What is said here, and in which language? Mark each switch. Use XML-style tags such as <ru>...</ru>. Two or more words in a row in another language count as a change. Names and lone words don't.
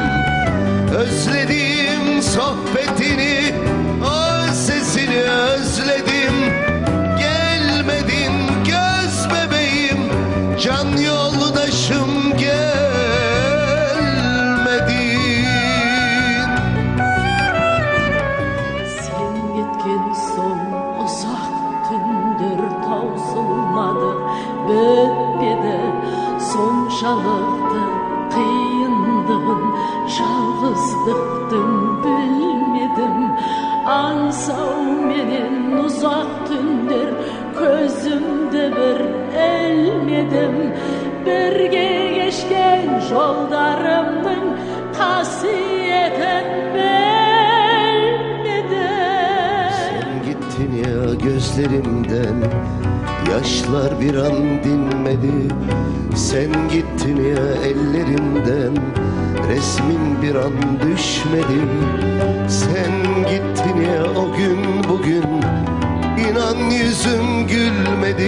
<tr>Özledim sohbetini, o sesini özledim. Gelmedin göz bebeğim, can yoldaşım gelmedin.</tr> <kk>Sen кеткен соң ұзақ түндер таусылмады, бітпеді соншалықты қиындығын, жалғыздықтың білмедім. Аңсауменен ұзақ түндер көзімді бір ілмедім. Бірге кешкен жолдарымның қасиетін білмедім.</kk> <tr>Sen gittin ya, gözlerimden yaşlar bir an dinmedi. Sen gittin ya, ellerimden resmin bir an düşmedi. Sen gittin ya, o gün bugün inan yüzüm gülmedi.</tr>